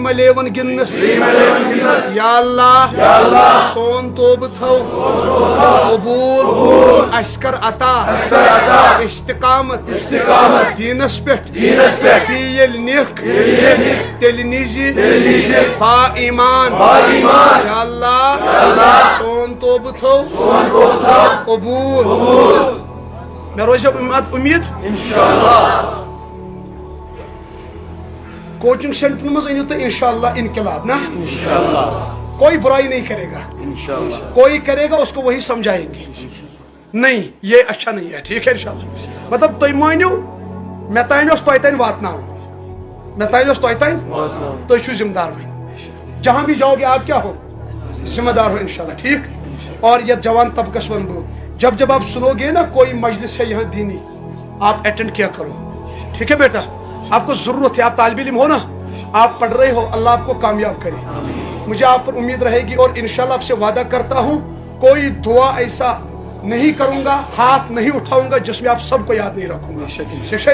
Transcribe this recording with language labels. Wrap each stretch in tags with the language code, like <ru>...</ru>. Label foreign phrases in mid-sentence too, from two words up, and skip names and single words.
<ks>11 گِنٛدنس یا اللہ سون توبہٕ تھو قبول اَسہِ کر عطا استقامت دیٖنس پٮ۪ٹھ بیٚیہِ ییٚلہِ نِکھ تیٚلہِ نِزِ با ایمان یا اللہ سون توبہٕ تھو قبول مےٚ روزیو امید کوچنگ سینٹر منٛز أنِو تُہۍ</ks> <ur>انشاءاللہ انقلاب نا کوئی برائی نہیں کرے گا کوئی کرے گا اس کو وہی سمجھائیں گے نہیں یہ اچھا نہیں ہے ٹھیک ہے انشاءاللہ مطلب</ur> <ks>تُہۍ مٲنِو مےٚ تانۍ اوس تۄہہِ تانۍ واتناوُن تُہۍ چھِو ذمہ دار وۄنۍ</ks> <ur>جہاں بھی جاؤ گے آپ کیا ہو ذمہ دار ہو انشاءاللہ ٹھیک اور یہ جوان</ur> <ks>طبقس ون بہٕ</ks> <ur>جب آپ سنو گے نا کوئی مجلس ہے یہاں دینی آپ اٹینڈ کیا کرو ٹھیک ہے بیٹا آپ کو ضرورت ہے آپ طالب علم ہو نا آپ پڑھ رہے ہو، اللہ آپ کو کامیاب کرے. مجھے آپ پر امید رہے گی اور انشاءاللہ آپ سے وعدہ کرتا ہوں کوئی دعا ایسا نہیں کروں گا، ہاتھ نہیں اٹھاؤں گا جس میں آپ سب کو یاد نہیں رکھوں گا.</ur>